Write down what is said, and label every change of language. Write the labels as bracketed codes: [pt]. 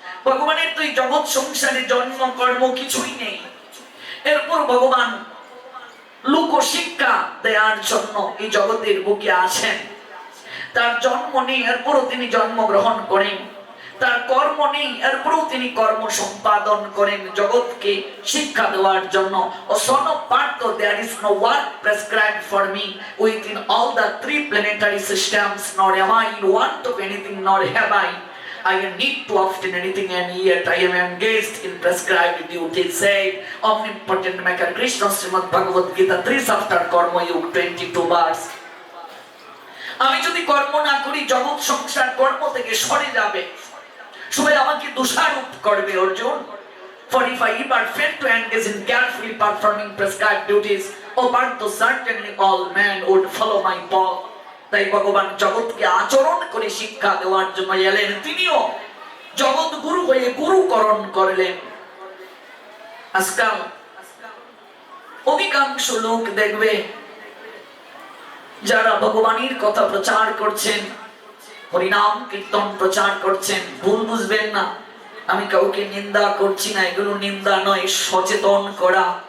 [bn] ভগবানের তো এই জগৎ সংসারে জন্ম কর্ম কিছুই নেই, এরপর ভগবান লোক শিক্ষা দেওয়ার জন্য এই জগতের বুকে আসেন। তার জন্ম নেই, এরপরও তিনি জন্মগ্রহণ করেন। তার কর্ম নেই, এরপরও তিনি কর্ম সম্পাদন করেন জগৎকে শিক্ষা দেওয়ার জন্য। [en] ও son of Partha, there is no work prescribed for me within all the three planetary systems, nor am I in want of anything, nor have I need to obtain anything, and yet I am engaged in prescribed duties, said omnipotent maker Krishna, Srimad Bhagavad Gita 3 chapter Karma Yoga 22 verse. [bn] আমি যদি কর্ম না করি জগৎ সংসার কর্ম থেকে সরে যাবে, সবাই আমাকে দোষারোপ করবে Arjun. [en] For if I ever fail to engage in carefully performing prescribed duties, oh Partha, certainly all men would follow my path. [bn] তাই ভগবান জগৎকে আচরণ করে শিক্ষা দেওয়ার জন্য এলেন। তিনিও জগৎ গুরু হয়ে গুরুকরণ করলেন। আজকাল অধিকাংশ লোক দেখবে যারা ভগবানের কথা প্রচার করছেন, হরিনাম কীর্তন প্রচার করছেন, ভুল বুঝবেন না, আমি কাউকে নিন্দা করছি না, এগুলো নিন্দা নয়, সচেতন করা।